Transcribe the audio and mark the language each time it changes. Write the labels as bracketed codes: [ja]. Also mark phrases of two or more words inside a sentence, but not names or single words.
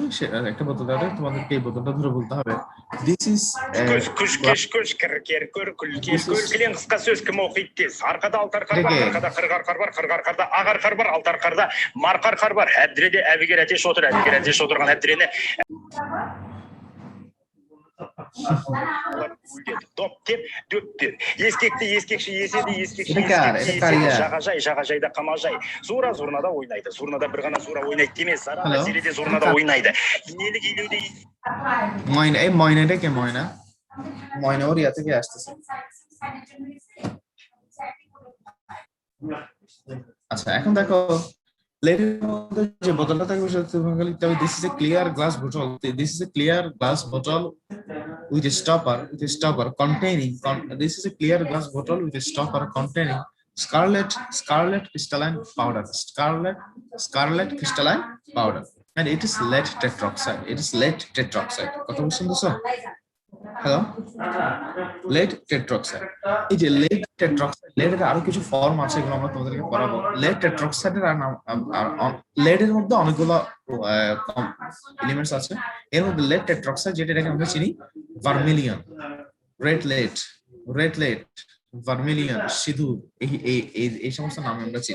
[bn] একটা বোতল দাও, তোমাদেরকে এই বোতলটা ধরে বলতে হবে [en] this is [kk] Көш кір көр кілең қысқа сөз кім оқиды тез. Арқада алты арқар бар, арқада қырық арқар бар, қырық арқарда ақ арқар бар, алты арқарда марқа арқар бар. Әбдіреде әбігер әтеш отырған әбдірені доп деп дөп бер. Ескекті ескекші еседі, жағажайда қамажай. Зурнада ойнайды. Зурнада бір ғана зура ойнайды демес. Зарада зереде зурнада ойнайды. Инелік илеуде [bn] ময়নাটা কে ময়না ওর ইয়া থেকে আসতেছে। আচ্ছা এখন দেখো লেডের মধ্যে যে বোতলটা থাকবে সেটা লিখতে হবে [en] this is a clear glass bottle, this is a clear glass bottle with a stopper containing this is a clear glass bottle with a stopper containing scarlet crystalline powder, scarlet crystalline powder, and it is lead tetroxide. [bn] কথা বুঝছেন? [en] হ্যালো, lead tetroxide। [bn] এই যে [en] lead tetroxide, [bn] lead এর আরো কিছু ফর্ম আছে, এগুলো আমরা তোমাদেরকে পড়াবো। [en] lead tetroxide [bn] এর lead এর মধ্যে অনেকগুলো এলিমেন্টস আছে। এর মধ্যে [en] lead tetroxide [bn] যেটাকে আমরা চিনি ভার্মিলিয়ন, [en] red lead, [bn] ভার্মিলিয়ন, সিঁদুর, এই সমস্ত নাম আমরা চিনি।